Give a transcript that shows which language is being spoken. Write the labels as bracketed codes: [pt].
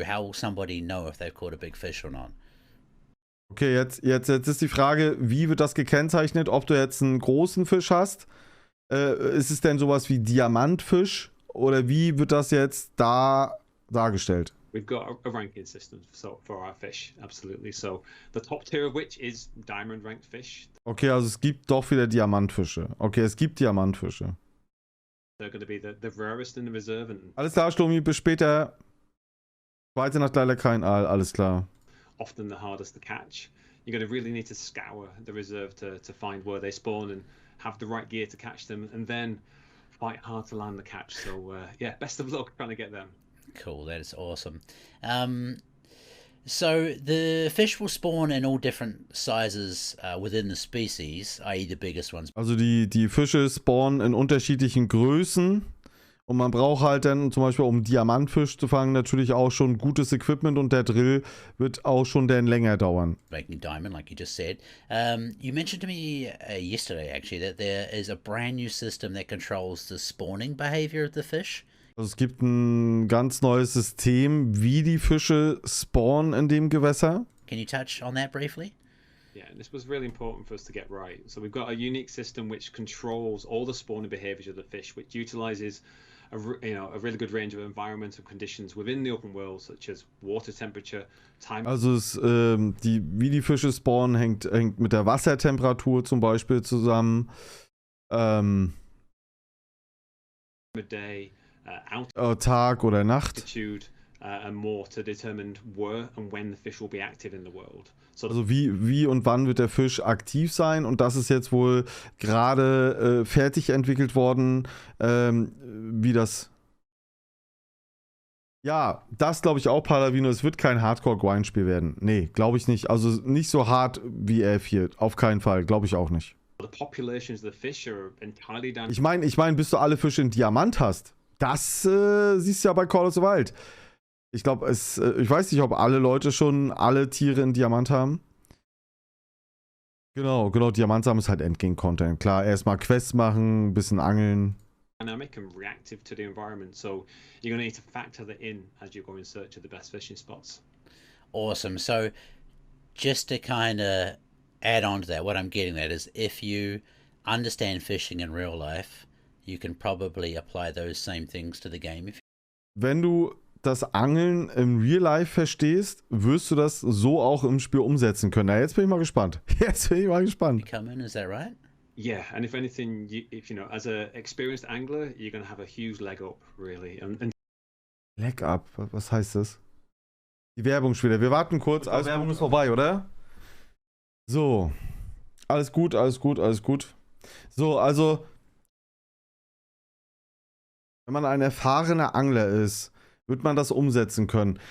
[en] How will somebody know if they've caught a big fish or not? [de] Okay, jetzt ist die Frage, wie wird das gekennzeichnet? Ob du jetzt einen großen Fisch hast? Ist es denn sowas wie Diamantfisch? Oder wie wird das jetzt dargestellt? [en] we've got a ranking system for our fish, absolutely. So the top tier of which is diamond ranked fish. [de] Okay, also es gibt doch wieder Diamantfische. Okay, es gibt Diamantfische. [en] They're going to be the rarest in the reserve. And [de] alles klar, Sturmi, bis später. Weiter Nacht leider kein Aal, alles klar. [en] Often the hardest to catch. You're going to really need to scour the reserve to find where they spawn and have the right gear to catch them, and then fight hard to land the catch. So yeah, best of luck trying to get them. Cool, that is awesome. So the fish will spawn in all different sizes within the species, i.e. the biggest ones. [de] Also die Fische spawnen in unterschiedlichen Größen. Und man braucht halt dann zum Beispiel, um Diamantfisch zu fangen, natürlich auch schon gutes Equipment, und der Drill wird auch schon dann länger dauern. [en] Making diamond, like you just said. You mentioned to me yesterday, actually, that there is a brand new system that controls the spawning behavior of the fish. [de] Also es gibt ein ganz neues System, wie die Fische spawnen in dem Gewässer. [en] Can you touch on that briefly? Yeah, and this was really important for us to get right. So we've got a unique system which controls all the spawning behaviors of the fish, which utilizes a really good range of environmental conditions within the open world, such as water temperature, time. [de] Also wie die Fische spawnen, hängt mit der Wassertemperatur zum Beispiel zusammen. [en] Day, [de] Tag oder Nacht. [en] Altitude, and more to determine where and when the fish will be active in the world. So [de] also wie und wann wird der Fisch aktiv sein, und das ist jetzt wohl gerade fertig entwickelt worden, wie das... Ja, das glaube ich auch, Paladino. Es wird kein Hardcore-Grind-Spiel werden. Nee, glaube ich nicht. Also nicht so hart wie F4. Auf keinen Fall. Glaube ich auch nicht. Ich meine, bis du alle Fische in Diamant hast. Das siehst du ja bei Call of the Wild. Ich glaube, ich weiß nicht, ob alle Leute schon alle Tiere in Diamant haben. Genau, Diamant sammeln ist halt Endgame-Content. Klar, erstmal Quests machen, ein bisschen angeln. [en] Dynamic and reactive to the environment, so you're going to need to factor that in as you go in search of the best fishing spots. Awesome. So just to kind of add on to that, what I'm getting at is if you understand fishing in real life, you can probably apply those same things to the game. [de] Wenn du das Angeln im Real Life verstehst, wirst du das so auch im Spiel umsetzen können. Na, jetzt bin ich mal gespannt. [en] Come in, is that right? Yeah, and if anything, if you know, as an experienced angler, you're going to have a huge leg up, really. Leg up? [de] Was heißt das? Die Werbung später. Wir warten kurz. Die Werbung ist vorbei, oder? So. Alles gut. So, also wenn man ein erfahrener Angler ist, wird man das umsetzen können.